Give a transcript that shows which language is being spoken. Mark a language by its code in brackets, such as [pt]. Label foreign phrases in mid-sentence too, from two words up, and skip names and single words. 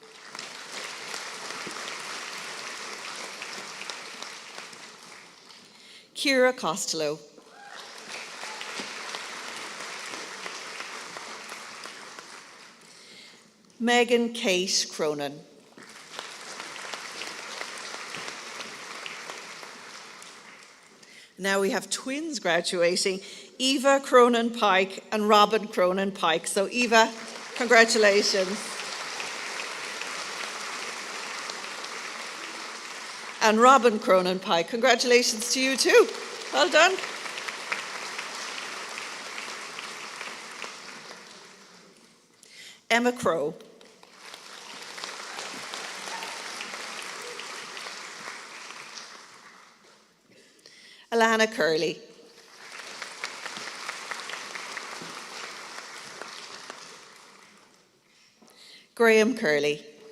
[en] Ciara Costello. Megan Kate Cronin. Now we have twins graduating, Eva Cronin Pike and Robin Cronin Pike. So Eva, congratulations. And Robin Cronin Pike, congratulations to you too. Well done. Emma Crow. Alana Curley. Graham Curley.